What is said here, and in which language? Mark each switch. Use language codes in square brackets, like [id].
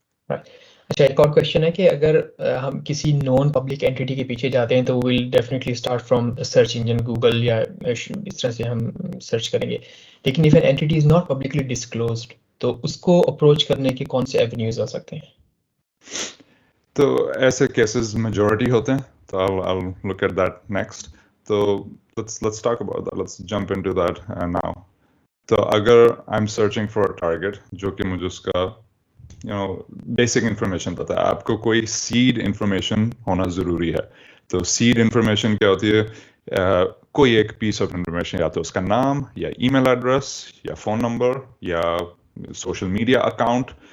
[ur] اچھا, ایک اور کویشچن ہے کہ اگر ہم کسی نون پبلک اینٹی کے پیچھے جاتے ہیں تو [en] will definitely start from search engine [ur] Google یا اس طرح سے ہم سرچ کریں گے, لیکن [en] if an entity is not publicly disclosed [ur] تو اس کو اپروچ کرنے کے کون سے ایونیوز آ سکتے ہیں؟ تو ایسے کیسز میجورٹی ہوتے ہیں, تو [en] I'll look at that next. تو let's talk about that, let's jump into that now. [ur] تو اگر [en] I'm searching for a target [ur] جو کہ مجھے اس کا بیسک انفارمیشن پتا ہے, آپ کو کوئی سیڈ انفارمیشن ہونا ضروری ہے. تو سیڈ انفارمیشن کیا ہوتی ہے؟ کوئی ایک پیس آف انفارمیشن, یا تو اس کا نام یا ای میل ایڈریس یا فون نمبر یا سوشل میڈیا اکاؤنٹ.